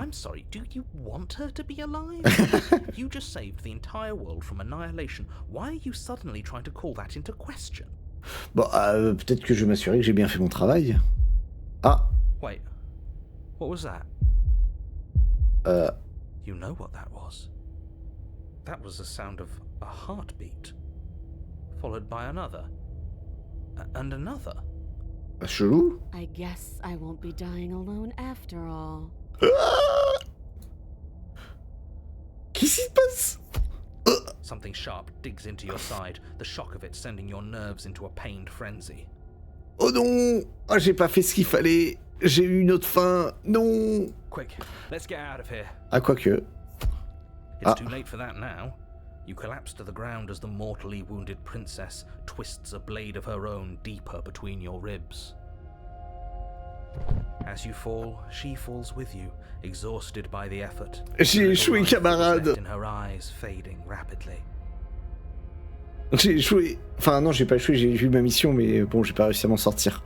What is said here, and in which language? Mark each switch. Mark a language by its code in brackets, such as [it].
[en] I'm sorry, do you want her to be alive? You just saved the entire world from annihilation. Why are you suddenly trying to call that into question? [fr] Bon, peut-être que je vais m'assurer que j'ai bien fait mon travail. Ah. [en] Wait, what was that? You know what that was. That was the sound of a heartbeat, followed by another, and another. [fr] Chelou. [en] I guess I won't be dying alone after all. [fr] Qu'est-ce qui se passe? [en] Something sharp digs into your side, the shock of it sending your nerves into a pained frenzy. [fr] Oh non! Oh, j'ai pas fait ce qu'il fallait. J'ai eu une autre fin. Non! [en] Quick, let's get out of here. [fr] Ah, quoique. [en] It's too late for that now. You collapse to the ground as the mortally wounded princess twists a blade of her own deeper between your ribs. As you fall, she falls with you, exhausted by the effort. [fr] J'ai échoué, camarade. [en] In her eyes, fading rapidly. [fr] J'ai échoué. Enfin, non, j'ai pas échoué, j'ai eu ma mission, mais bon, j'ai pas réussi à m'en sortir.